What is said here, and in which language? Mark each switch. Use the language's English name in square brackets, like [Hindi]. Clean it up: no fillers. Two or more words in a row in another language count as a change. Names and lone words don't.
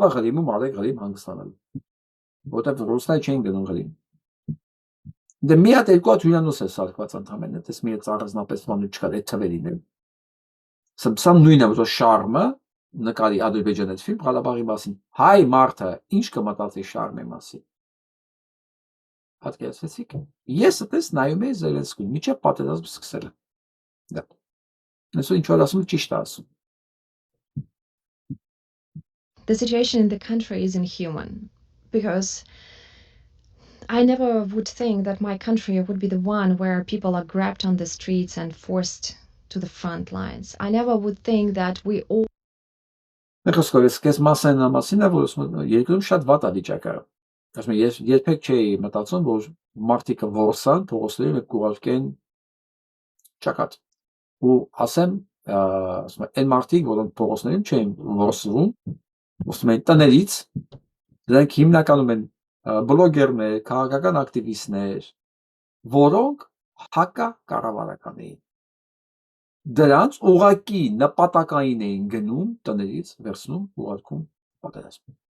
[Armenian] է Ղրիմում արեք Ղրիմ հանգստանալու։ Որտեղ ռուսները չեն գնում Ղրիմ։ Դե մի հատ երկու հատ հյուրանոց է սարքված ընդհանրապես, դες մի հատ առանձնապես բան չկար այդ թվերին։ Սա նույնն է, որ շարմը նկարի Ադրբեջանի այդ ֆիլմ Ղարաբաղի մասին։ Հայ մարդը ինչ կմտածի շարմի մասին։ Պատկերացրեցիք։ Ես այդպես նայում եի Զելենսկուն, միջև պատերազմը սկսելը։ Դա։ Այսօր ինչ որ ասում ճիշտ է ասում։ [English] The situation in the country is inhuman because I never would think that my country would be the one where people are grabbed on the streets and forced to the front lines. I never would think that we all [Armenian] Ես մասին է, որ երկրում շատ վատ է վիճակը։ Ասում եմ, ես երբեք չէի մտածում, որ մարդիկը որսան, փողոցներում կուղարկեն ճակատ։ Ու ասեմ, այն մարդիկ, որոնք փողոցներում չեն որսվում, ասում են տներից, դրանք հիմնականում են բլոգերներ, քաղաքական ակտիվիստներ, որոնք հակակառավարական էին։ Դրանց ուղղակի նպատակային էին գնում տներից, վերցնում, ուղարկում պատերազմ։